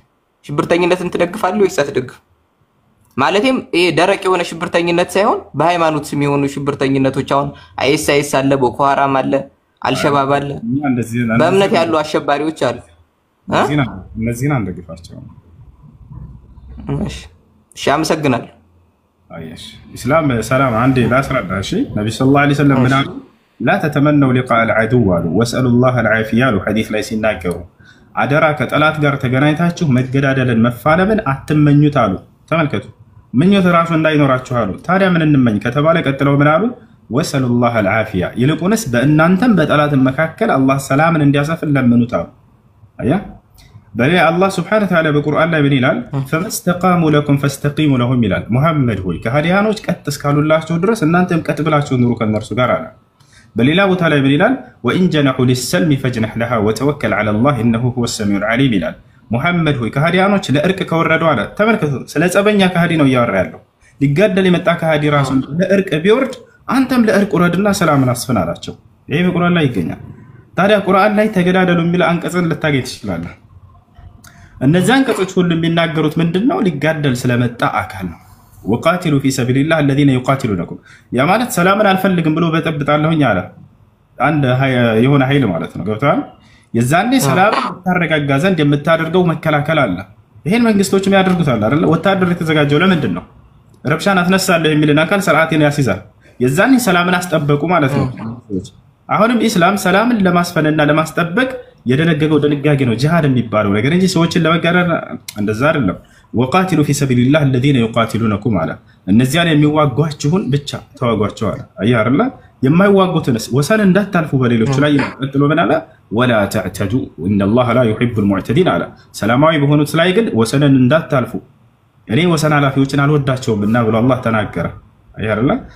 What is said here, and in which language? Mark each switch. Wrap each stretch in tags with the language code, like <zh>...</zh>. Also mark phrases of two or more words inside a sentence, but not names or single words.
<am>ሽብርተኝነትን ትደግፋለህ ወይስ አትደግፍም? ማለቴም ይሄ ደረቅ የሆነ ሽብርተኝነት ሳይሆን በሃይማኖት ስም የሆኑ ሽብርተኝነቶች አሁን አይኤስ አለ፣ ቦኮ ሐራም አለ፣ አልሸባብ አለ፣ በእምነት ያሉ አሸባሪዎች አሉ። እነዚህን አንደግፋቸው። እሺ አመሰግናለሁ። አየሽ ኢስላም ሰላም አንዴ ላስረዳ። እሺ ነብዩ</am> <ar>صلى الله عليه وسلم</ar> <am>ምን አሉ?</am> <ar>لا تتمنوا لقاء العدو واسألوا الله العافية</ar> <am>حديث ላይ ሲናገሩ አደራ ከጠላት ጋር ተገናኝታችሁ መገዳደልን መፋለምን አትመኙት አሉ። ተመልከቱ፣ ምኞት ራሱ እንዳይኖራችሁ አሉ። ታዲያ ምን እንመኝ ከተባለ ቀጥለው ምን አሉ?</am> <ar>واسألوا الله العافية</ar> <am>ይልቁንስ በእናንተም በጠላትም መካከል አላህ ሰላምን እንዲያሰፍን ለምኑት አሉ። አያ በሌላ አላህ</am> <ar>سبحانه وتعالى</ar> <am>በቁርአን ላይ ምን ይላል?</am> <ar>فاستقاموا لكم فاستقيموا لهم</ar> <am>ይላል። ሙሐመድ ሆይ ከሃዲያኖች ቀጥ እስካሉላችሁ ድረስ እናንተም ቀጥ ብላችሁ ኑሩ ከነርሱ ጋር አለ። በሌላ ቦታ ላይ ምን ይላል?</am> <ar>وإن جنحوا للسلم فاجنح لها وتوكل على الله إنه هو السميع العليم</ar> <am>ይላል። ሙሐመድ ሆይ ከሃዲያኖች ለእርቅ ከወረዱ አለ። ተመልከቱ፣ ስለ ጸበኛ ከሃዲ ነው እያወራ ያለው። ሊጋደል የመጣ ከሃዲ ራሱ ለእርቅ ቢወርድ አንተም ለእርቅ ውረድና ሰላምን አስፍን አላቸው። ይሄ በቁርአን ላይ ይገኛል። ታዲያ ቁርአን ላይ ተገዳደሉ የሚል አንቀጽን ልታገኝ ትችላለህ። እነዚህ አንቀጾች ሁሉ የሚናገሩት ምንድነው? ሊጋደል ስለመጣ አካል ነው።</am> <ar>وقاتلوا في سبيل الله الذين يقاتلونكم</ar> <am>ያ ማለት ሰላምን አልፈልግም ብሎ በጠብጣለሁኝ አለ አንድ የሆነ ኃይል ማለት ነው። ገብቷል? የዛኔ ሰላም ታረጋጋ ዘንድ የምታደርገው መከላከል አለ። ይሄን መንግስቶችም ያደርጉታል አይደል? ወታደር የተዘጋጀው ለምንድን ነው? ረብሻን አስነሳለሁ የሚልን አካል ሥርዓትን ያስይዛል። የዛኔ ሰላምን አስጠበቁ ማለት ነው። አሁንም ኢስላም ሰላምን ለማስፈንና ለማስጠበቅ የደነገገው ድንጋጌ ነው ጂሃድ የሚባለው ነገር እንጂ ሰዎችን ለመጋደል እንደዛ አይደለም።</am> <ar>وقاتلوا في سبيل الله الذين يقاتلونكم</ar> <am>አለ። እነዚያን የሚዋጓችሁን ብቻ ተዋጓቸው አለ። አየህ አይደል? የማይዋጉትንስ ወሰን እንዳታልፉ በሌሎች ላይ ቀጥሎ ምን አለ?</am> <ar>ولا تعتدوا إن الله لا يحب المعتدين</ar> <am>አለ። ሰላማዊ በሆኑት ላይ ግን ወሰንን እንዳታልፉ እኔ ወሰን አላፊዎችን አልወዳቸውምና ብሎ አላህ ተናገረ። አየህ አይደል?</am>